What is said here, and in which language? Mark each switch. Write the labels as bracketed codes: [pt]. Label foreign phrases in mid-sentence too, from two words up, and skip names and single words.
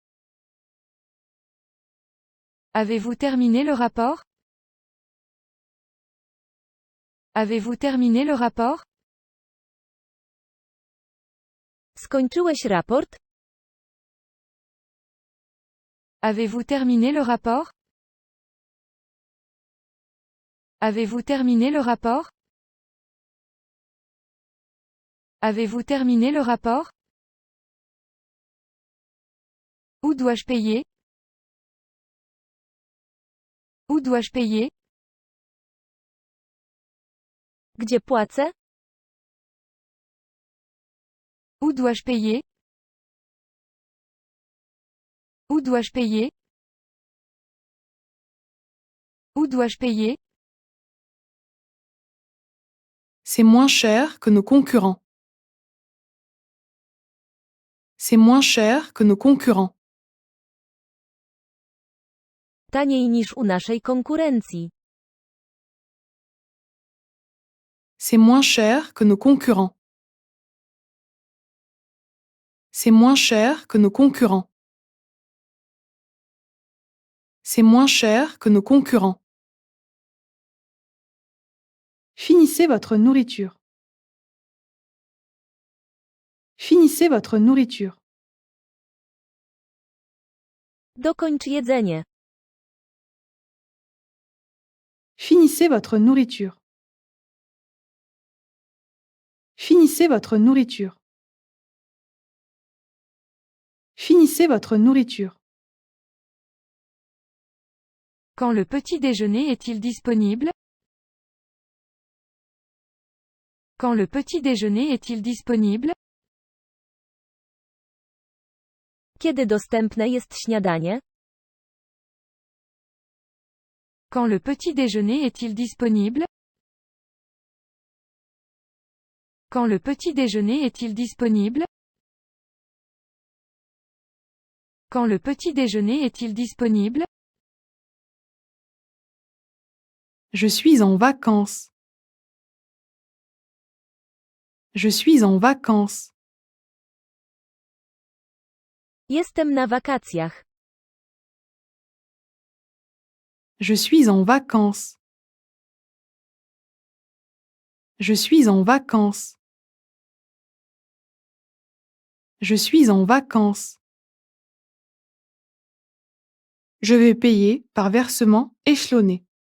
[fr] Avez-vous terminé le rapport? Avez-vous terminé le rapport? [pl] Skończyłeś raport? [fr] Avez-vous terminé le rapport? Avez-vous terminé le rapport? Avez-vous terminé le rapport? Où dois-je payer? Où dois-je payer? [pl] Gdzie płacę? [fr] Où dois-je payer? Où dois-je payer? Où dois-je payer? C'est moins cher que nos concurrents. C'est moins cher que nos concurrents. [pl] Taniej niż u naszej konkurencji. [fr] C'est moins cher que nos concurrents. C'est moins cher que nos concurrents. C'est moins cher que nos concurrents. Finissez votre nourriture. Finissez votre nourriture. [pl] Dokończ jedzenie. [fr] Finissez votre nourriture. Finissez votre nourriture. Finissez votre nourriture. Quand le petit déjeuner est-il disponible? Quand le petit déjeuner est-il disponible? [pl] Kiedy dostępne jest śniadanie? [fr] Quand le petit déjeuner est-il disponible? Quand le petit déjeuner est-il disponible? Quand le petit déjeuner est-il disponible? Je suis en vacances. Je suis en vacances. [pl] Jestem na wakacjach. [fr] Je suis en vacances. Je suis en vacances. Je suis en vacances. Je vais payer par versement échelonné.